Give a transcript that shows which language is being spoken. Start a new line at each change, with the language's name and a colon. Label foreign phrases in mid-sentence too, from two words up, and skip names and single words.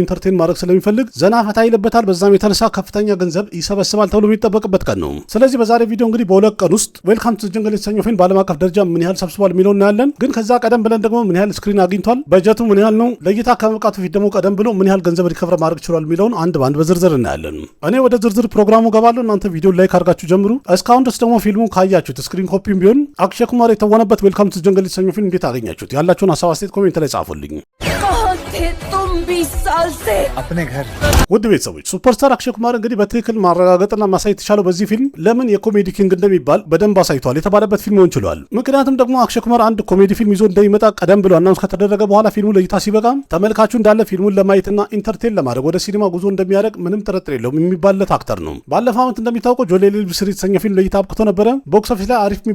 Amharic: ኢንተርቴን ማድረግ ስለሚፈልግ ዘና ፈታ ይልበታል። በዛም የተነሳ ከፍተኛ ገንዘብ ይሰበስባል ተብሎ የሚጠበቅበት ቀን ነው። ስለዚህ በዛሬ ቪዲዮ እንግዲህ በሁለት ቀን ውስጥ ዌልካም ቱ ጀንግል የተሰኘው ፊልም በዓለም አቀፍ ደረጃ ምን ያህል ሰብስቧል የሚለው እናያለን። ግን ከዛ ቀደም ብለን ደግሞ ምን ያህል ስክሪን አግኝቷል፣ በጀቱ ምን ያህል ነው፣ ለእይታ ከመብቃቱ ፊት ደግሞ ቀደም ብሎ ምን ያህል ገንዘብ ሪከቨር ማድረግ ችሏል የሚለውን አንድ ባንድ በዝርዝር እናያለን። እኔ ወደ ዝርዝር ፕሮግራሙ ገባለሁ። እናንተ ቪዲዮ ላይክ አድርጋችሁ ጀምሩ። እስካሁን ድረስ ደግሞ ፊልሙ ካያችሁት ስክሪን ኮፒም ቢሆን አክሽን ኩማር የተወነበት ዌልካም ቱ ጀንግል የተሰኘው ፊልም እንዴት አገኛችሁት? ያላችሁን ሀሳብ አስተያየት ኮሜንት ላይ ጻፉልኝ።
Hindi: थे तुम 20 साल से अपने घर।
Amharic: ውድ ቤተሰቦች ሱፐርስታር አክሽን ኩማር እንግዲህ በትክክል ማረጋገጥና ማሳየት የተቻለው በዚህ ፊልም ለምን
English: comedy king
Amharic: እንደሚባል በደንብ አሳይቷል የተባለበት ፊልም ሆን ችሏል። ምክንያቱም ደግሞ አክሽን ኩማር አንድ ኮሜዲ ፊልም ይዞ እንደሚመጣ ቀደም ብሎ አናውንስ ከተደረገ በኋላ ፊልሙ ለእይታ ሲበቃ ተመልካቹ እንዳለ ፊልሙን ለማየትና ኢንተርቴን ለማድረግ ወደ ሲኒማ ጉዞ እንደሚያደርግ ምንም ጥርጥር የለውም የሚባልለት አክተር ነው። ባለፈው ዓመት እንደሚታወቀው ጆሊ ሊል ብስሪ የተሰኘ ፊልም ለእይታ አብቅቶ ነበረ።
English: box office
Amharic: ላይ አሪፍ